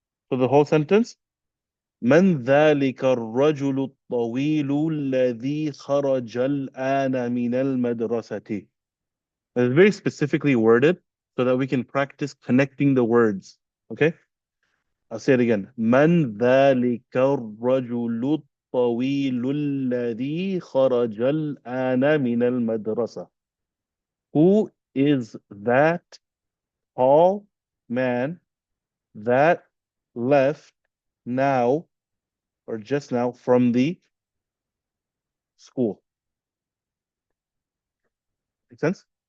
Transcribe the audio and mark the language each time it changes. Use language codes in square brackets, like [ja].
[en] So the whole sentence, [ar] من ذلك الرجل الطويل الذي خرج الآن من المدرسة. [en] It's very specifically worded so that we can practice connecting the words. Okay? I'll say it again. [ar] من ذلك الرجل الطويل الذي خرج الآن من المدرسة. [en] Who is that tall man that left now or just now from the school? Make sense?